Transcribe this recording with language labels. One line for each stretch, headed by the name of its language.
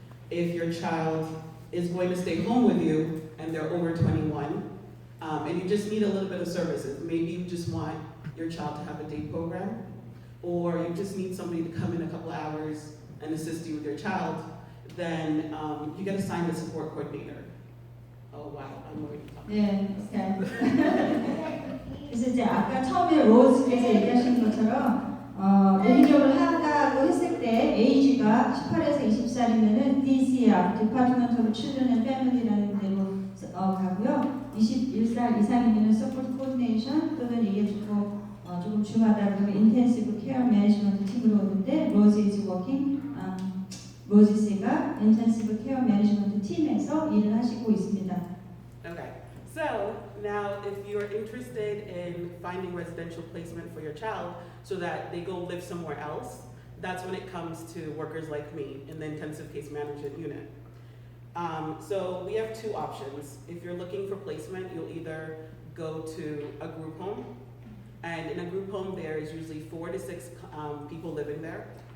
English: If your child is going to stay home with you and they're over 21, and you just need a little bit of services. Maybe you just want your child to have a day program, or you just need somebody to come in a couple hours and assist you with your child, then you get assigned a support coordinator. Oh wow, I'm already talking.
Korean: 네, 그래서 이제 아까 처음에 로즈께서 얘기하신 것처럼 리니어를 한다고 했을 때 에이지가 18에서 20살이면은 DCR, Department of Children and Family라는 데로 가고요. 21살 이상이면은 Support Coordination 또는 이게 조금 중하다 그러면 Intensive Care Management 팀으로 오는데 로즈
English: is working,
Korean: 로즈 씨가 Intensive Care Management 팀에서 일을 하시고 있습니다.
English: Okay, so now if you're interested in finding residential placement for your child so that they go live somewhere else, that's when it comes to workers like me in the intensive case management unit. So we have two options. If you're looking for placement, you'll either go to a group home, and in a group home there is usually 4 to 6 people living there.